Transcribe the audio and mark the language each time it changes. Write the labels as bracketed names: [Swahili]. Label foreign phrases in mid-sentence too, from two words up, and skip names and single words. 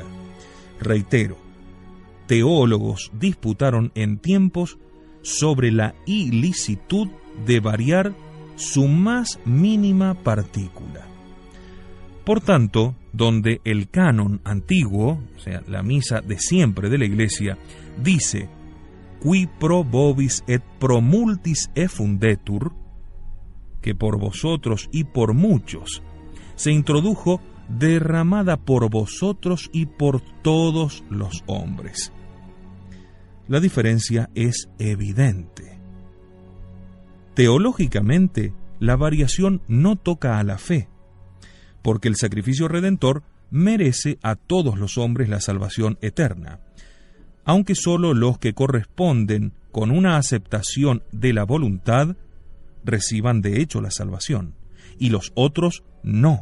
[Spanish] Reitero, teólogos disputaron en tiempos sobre la ilicitud de variar su más mínima partícula. Por tanto, donde el canon antiguo, o sea, la misa de siempre de la Iglesia, dice [Latin] qui pro vobis et pro multis effundetur, [Spanish] que por vosotros y por muchos se introdujo derramada por vosotros y por todos los hombres. La diferencia es evidente. Teológicamente, la variación no toca a la fe, porque el sacrificio redentor merece a todos los hombres la salvación eterna, aunque solo los que corresponden con una aceptación de la voluntad reciban de hecho la salvación, y los otros no.